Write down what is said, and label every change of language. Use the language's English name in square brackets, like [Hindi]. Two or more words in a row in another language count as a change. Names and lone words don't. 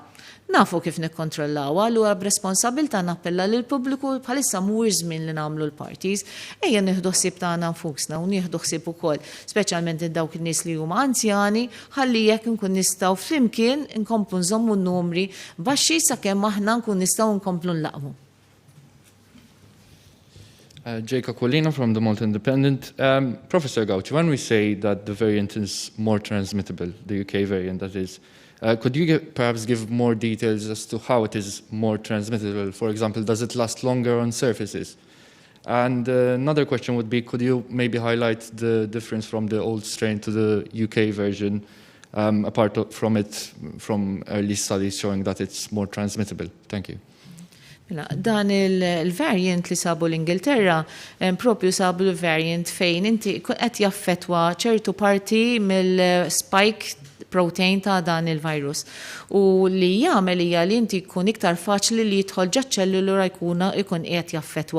[Maltese] Nafu kif nikkontrollawha, allura b'responsabilità nappella lil pubbliku bħalissa mhuwiex żmien li nagħmlu l-parties, ejja nieħdu ħsieb tagħna nfusna u nieħdu ħsieb ukoll, speċjalment dawk in-nies li huma anzjani, ħalli jekk nkun nistgħu flimkien inkomplu nżommu n-numri baxxi sakemm aħna nkun nistgħu nkomplu nlaqmu. [English] Jacob Colina from the Malta Independent. Professor Gauci, when we say that the variant is more transmittable, the UK variant that is, could you perhaps give more details as to how it is more transmittable? For example, does it last longer on surfaces? And another question would be, could you maybe highlight the difference from the old strain to the UK version, apart from early studies showing that it's more transmittable? Thank you. [Maltese] Dan il-variant li sabu l-Ingilterra, propju sabu l-variant fejn inti qed jaffetwa ċertu parti mill- [English] spike protein [Maltese] ta' dan il-virus. U li jagħmel hija li inti jkun iktar faċli li jidħol ġa ċellulura ikun qiegħed jaffetwa.